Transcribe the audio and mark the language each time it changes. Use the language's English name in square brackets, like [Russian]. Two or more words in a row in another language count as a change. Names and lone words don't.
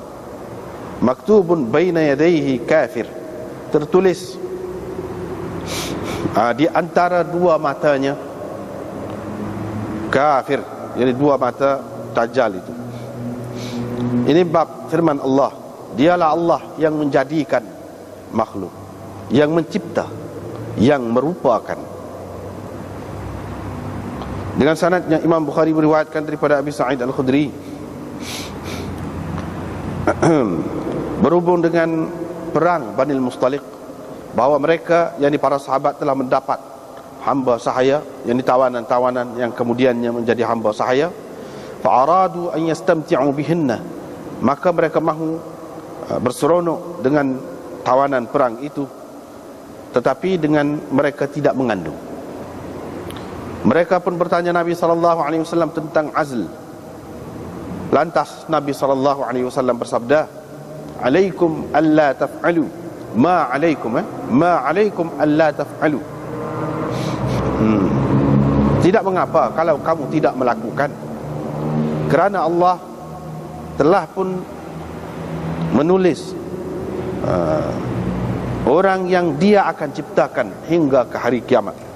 [Arabic] مكتوب بين يديه كافر, [Malay] tertulis di antara dua matanya kafir, jadi dua mata Dajjal itu. Ini bab firman Allah, dialah Allah yang menjadikan makhluk, yang mencipta, yang merupakan. Dengan sanadnya Imam Bukhari meriwayatkan daripada Abi Sa'id Al-Khudri, berhubung dengan perang Banil Mustaliq, bahawa mereka, yakni para sahabat, telah mendapat hamba sahaya, yakni tawanan-tawanan yang kemudiannya menjadi hamba sahaya. [Arabic] فأرادوا أن يستمتعوا بهن, [Malay] maka mereka mahu berseronok dengan tawanan perang itu, tetapi dengan mereka tidak mengandung. Mereka pun bertanya Nabi SAW tentang azl. Lantas Nabi SAW bersabda, [Arabic] عليكم ألا تفعلوا ما عليكم ألا تفعلوا. [Malay] Tidak mengapa kalau kamu tidak melakukan, kerana Allah telah pun menulis orang yang dia akan ciptakan hingga ke hari kiamat.